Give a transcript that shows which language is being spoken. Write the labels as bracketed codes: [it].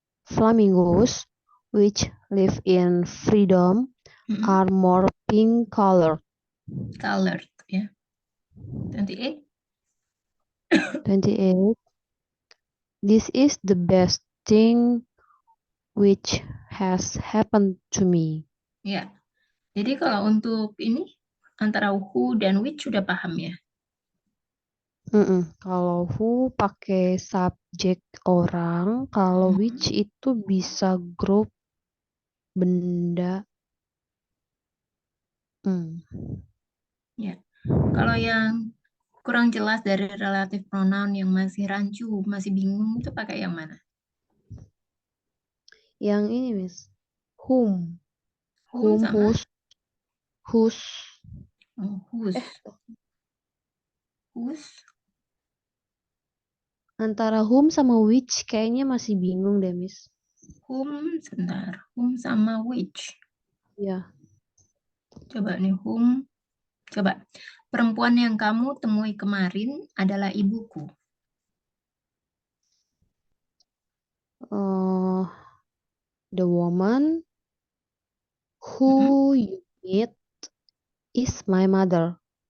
[en] Flamingos, which live in freedom, are more pink colored. Colored, ya. 28. 28. This is the best thing which has happened to me. Ya. [id] Jadi kalau untuk ini antara who dan which sudah paham ya. Kalau who pakai subjek orang, kalau which itu bisa grup benda. Ya. Kalau yang kurang jelas dari relative pronoun yang masih rancu, masih bingung itu pakai yang mana? Yang ini, Miss. Whom. Whom sama? [en] Whose. Oh, whose. [id] Antara whom sama which kayaknya masih bingung deh, Miss. Whom, sebentar. Whom sama which. Ya. Coba nih, whom. Coba. Perempuan yang kamu temui kemarin adalah ibuku. [en] The woman who you meet is my mother.